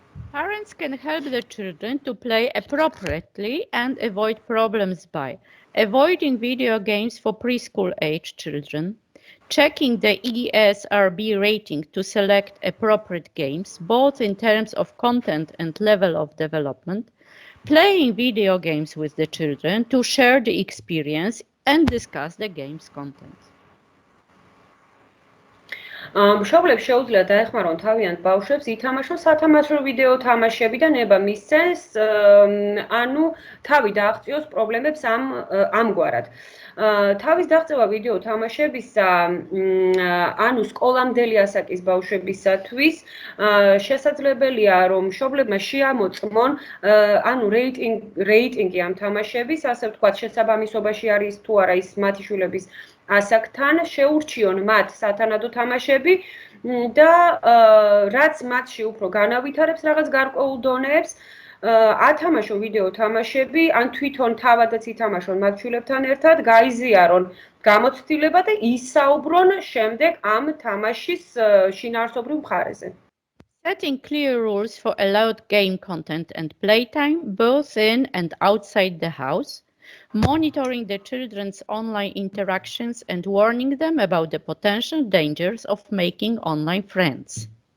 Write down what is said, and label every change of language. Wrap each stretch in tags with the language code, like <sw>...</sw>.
<en>Parents can help their children to play appropriately and avoid problems by avoiding video games for preschool-age children, checking the ESRB rating to select appropriate games, both in terms of content and level of development, playing video games with the children to share the experience and discuss the game's content.</en> <ka>მშობლებს შეუძლიათ დაეხმარონ თავიანთ ბავშვებს ითამაშონ სათამაშო ვიდეო თამაშები და ნება მისცეს, ანუ თავი დააღწიოს პრობლემებს ამგვარად. თავის დაღწევა ვიდეო თამაშებისა, ანუ სკოლამდელი ასაკის ბავშვებისათვის შესაძლებელია, რომ მშობლებმა შეამოწმონ, ანუ რეიტინგი ამ თამაშების, ასე ვთქვათ, შესაბამისობაში არის თუ არა ის მათი შვილების ასაკთან, შეურჩიონ მათ სათანადო თამაშები და რაც მათში უფრო განავითარებს რაღაც გარკვეულ დონეებს, ათამაშო ვიდეო თამაშები, ან თვითონ თავადაც ითამაშონ მათ შვილებთან ერთად, გაიზიარონ გამოცდილება და ისაუბრონ შემდეგ ამ თამაშის შინაარსობრივ მხარეზე.</ka> <en>Setting clear rules for allowed game content and playtime, both in and outside the house, monitoring the children's online interactions and warning them about the potential dangers of making online friends.</en>